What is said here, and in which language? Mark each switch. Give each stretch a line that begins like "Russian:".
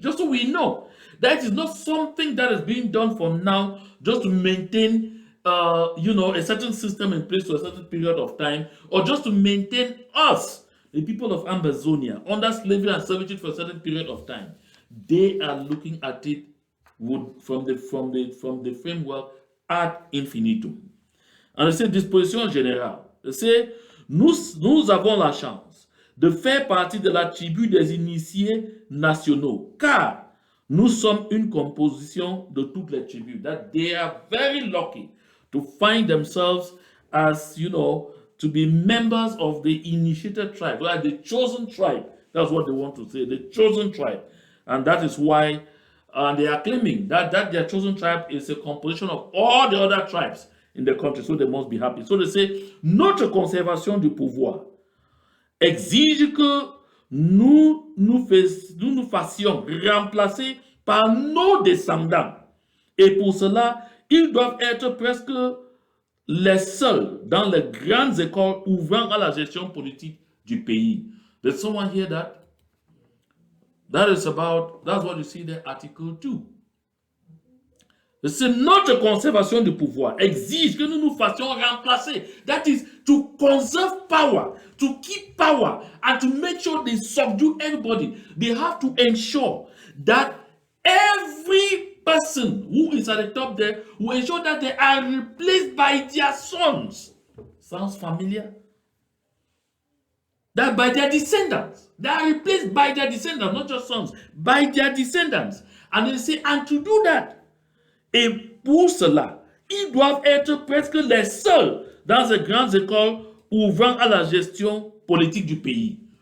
English: Just so we know that is not something that is being done for now just to maintain a certain system in place for a certain period of time, or just to maintain us, the people of Ambazonia, under slavery and servitude for a certain period of time. They are looking at it from the framework ad infinitum.
French: And c'est disposition générale. C'est nous avons la chance de faire partie de la tribu des initiés nationaux, car nous sommes une composition de toutes les tribus.
English: That they are very lucky to find themselves as, to be members of the initiated tribe, like the chosen tribe. That's what they want to say, the chosen tribe. And that is why they are claiming that their chosen tribe is a composition of all the other tribes in the country, so they must be happy. So they say,
French: notre conservation du pouvoir exige que nous fassions remplacer par nos descendants. Et pour cela, ils doivent être presque les seuls dans les grandes écoles ouvrant à la gestion politique du pays.
English: Did someone hear that? That's what you see there, Article 2.
French: C'est notre conservation du pouvoir exige que nous nous fassions remplacer.
English: That is to conserve power, to keep power, and to make sure they subdue everybody. They have to ensure that every person who is at the top there will ensure that they are replaced by their sons. Sounds familiar? That by their descendants. They are replaced by their descendants, not just sons, by their descendants. And they say, and to do that,
French: et pour cela, ils doivent être presque les seuls dans ces grandes écoles ouvrant à la gestion politique du pays.